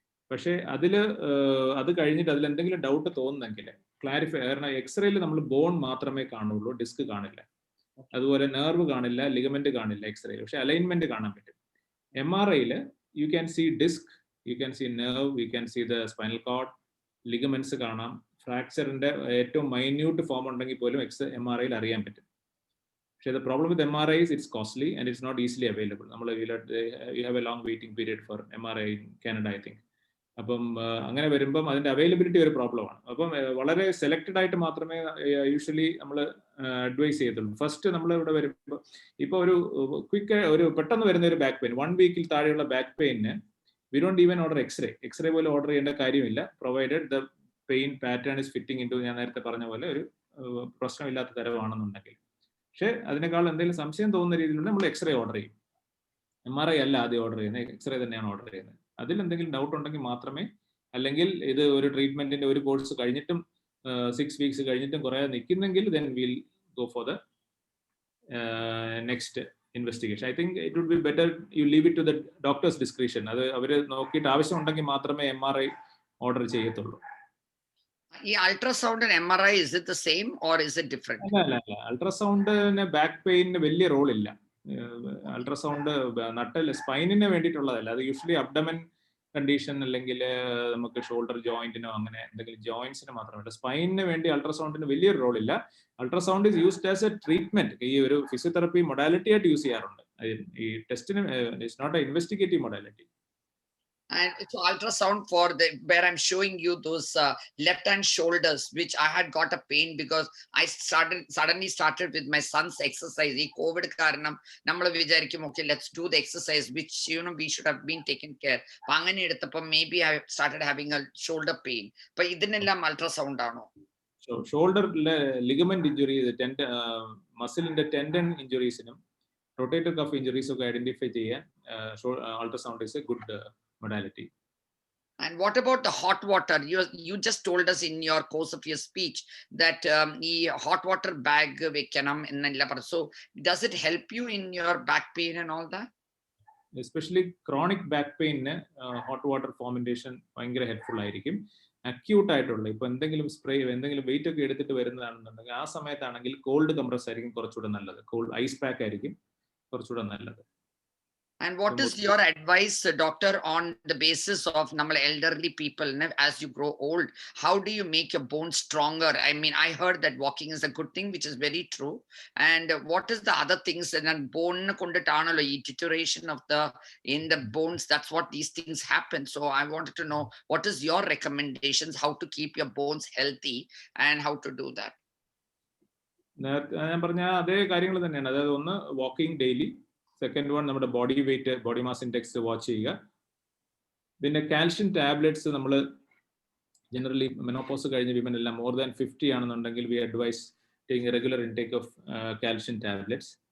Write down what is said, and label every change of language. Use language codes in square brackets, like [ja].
[ml] പക്ഷേ അത് കഴിഞ്ഞിട്ട് അതിൽ എന്തെങ്കിലും ഡൗട്ട് തോന്നുന്നെങ്കിൽ ക്ലാരിഫൈ, കാരണം എക്സ്റേയിൽ നമ്മൾ ബോൺ മാത്രമേ കാണുള്ളൂ, ഡിസ്ക് കാണില്ല, അതുപോലെ നെർവ് കാണില്ല, ലിഗമെന്റ് കാണില്ല എക്സ്റേയിൽ, പക്ഷെ അലൈൻമെന്റ് കാണാൻ പറ്റും. [en] MRI-യിൽ you can see disc, you can see nerve, you can see the spinal cord, ligaments കാണാം. [ml] ഫ്രാക്ചറിന്റെ ഏറ്റവും മൈന്യൂട്ട് ഫോം ഉണ്ടെങ്കിൽ പോലും MRI-യിൽ അറിയാൻ പറ്റും. [en] പക്ഷേ the problem with MRI is it's costly and it's not easily available. You have a long waiting period for MRI in Canada, I think. [ml] അപ്പം അങ്ങനെ വരുമ്പം അതിന്റെ അവൈലബിലിറ്റി ഒരു പ്രോബ്ലമാണ്. അപ്പം വളരെ സെലക്റ്റഡ് ആയിട്ട് മാത്രമേ യൂഷ്വലി നമ്മൾ അഡ്വൈസ് ചെയ്യത്തുള്ളൂ. ഫസ്റ്റ് നമ്മൾ ഇവിടെ വരുമ്പോൾ ഇപ്പോൾ ഒരു പെട്ടെന്ന് വരുന്ന ഒരു ബാക്ക് പെയിൻ, 1 വീക്കിൽ താഴെയുള്ള back pain [en] we don't even order X-ray [ml] പോലും ഓർഡർ ചെയ്യേണ്ട കാര്യമില്ല, [en] provided the pain pattern is fitting into [ml] ഞാൻ നേരത്തെ പറഞ്ഞ പോലെ ഒരു പ്രശ്നമില്ലാത്ത തരമാണെന്നുണ്ടെങ്കിൽ. പക്ഷേ അതിനേക്കാൾ എന്തെങ്കിലും സംശയം തോന്നുന്ന രീതിയിലുള്ള നമ്മൾ എക്സ്റേ ഓർഡർ ചെയ്യും. MRI അല്ല ആദ്യം ഓർഡർ ചെയ്യുന്നത്, എക്സ്റേ തന്നെയാണ് ഓർഡർ ചെയ്യുന്നത്. അതിൽ എന്തെങ്കിലും ഡൗട്ട് ഉണ്ടെങ്കിൽ മാത്രമേ, അല്ലെങ്കിൽ ഇത് ഒരു ട്രീറ്റ്മെന്റിന്റെ ഒരു കോഴ്സ് കഴിഞ്ഞിട്ടും 6 വീക്സ് കഴിഞ്ഞിട്ടും കുറേ നിൽക്കുന്നെങ്കിൽ [en] then we'll go for the next investigation. I think it would be better you leave it to the doctor's discretion. [ml] അത് അവർ നോക്കിയിട്ട് ആവശ്യമുണ്ടെങ്കിൽ മാത്രമേ MRI ഓർഡർ ചെയ്യത്തുള്ളൂ. [en] ഈ ultrasound and MRI is it the same or is it different? [ml] അല്ല, അൾട്രാസൗണ്ടിന് back പെയിനിന് വലിയ role ഇല്ല. Ultrasound നട്ടല് സ്പൈനിന് വേണ്ടിയിട്ടുള്ളതല്ല, അത് യൂഷ്വലി അബ്ഡമൻ കണ്ടീഷൻ അല്ലെങ്കിൽ നമുക്ക് ഷോൾഡർ ജോയിന്റിനോ അങ്ങനെ എന്തെങ്കിലും ജോയിന്റ്സിന് മാത്രമേ. സ്പൈനിന് വേണ്ടി അൾട്രാസൗണ്ടിന് വലിയൊരു റോൾ ഇല്ല. [en] ultrasound is used as a treatment, [ml] ഈ ഒരു ഫിസിയോതെറപ്പി മൊഡാലിറ്റി ആയിട്ട് യൂസ് ചെയ്യാറുണ്ട്. [en] ഈ ടെസ്റ്റിന് it's not a investigative modality. And it's ultrasound for where I'm showing you those left hand shoulders, which I had got a pain because I suddenly started with my son's exercise. [ml] Ee COVID karanam nammal vicharikum [en] okay let's do the exercise which we should have been taken care. [ml] Angane eduthappo [en] maybe I started having a shoulder pain. [ml] But idinellam ultrasound aano? [en] So shoulder ligament injury, muscle inde tendon injuries inum rotator cuff injuries [ml] ഒക്കെ identify ചെയ്യാൻ [en] ultrasound is a good modality. And what about the hot water? You just told us in your course of your speech that hot water bag [ml] vekanam ennalla par. [en] So does it help you in your back pain and all that? Especially chronic back pain hot water fomentation [ml] ഭയങ്കര helpful ആയിരിക്കും. Acute ആയിട്ടുള്ള ഇപ്പൊ എന്തെങ്കിലും spray എന്തെങ്കിലും wait ഒക്കെ എടുത്തിട്ട് വരുന്നതാണെന്നുണ്ടെങ്കിൽ ആ സമയത്താണെങ്കിൽ കോൾഡ് കംപ്രസ് ആയിരിക്കും കുറച്ചുകൂടെ നല്ലത്. കോൾഡ് ഐസ് പാക്ക് ആയിരിക്കും കുറച്ചുകൂടെ നല്ലത്. [en] And what is your advice, doctor, on the basis of normal elderly people as you grow old? How do you make your bones stronger? I mean, I heard that walking is a good thing, which is very true. And what is the other things? And [ml] bone konditanalo [en] deterioration of in the bones. That's what these things happen. So I wanted to know what is your recommendations? How to keep your bones healthy and how to do that? [ml] ഞാൻ പറഞ്ഞ അതേ കാര്യങ്ങൾ തന്നെയാണ്. അതായത് ഒന്ന് walking daily, second one നമ്മുടെ body weight, body mass index watch ചെയ്യുക. പിന്നെ കാൽഷ്യം ടാബ്ലറ്റ്സ് നമ്മൾ ജനറലി മെനോപോസ് കഴിഞ്ഞ വിമൻ എല്ലാം മോർ ദാൻ 50 ആണെന്നുണ്ടെങ്കിൽ [en] We advise taking regular intake of calcium tablets.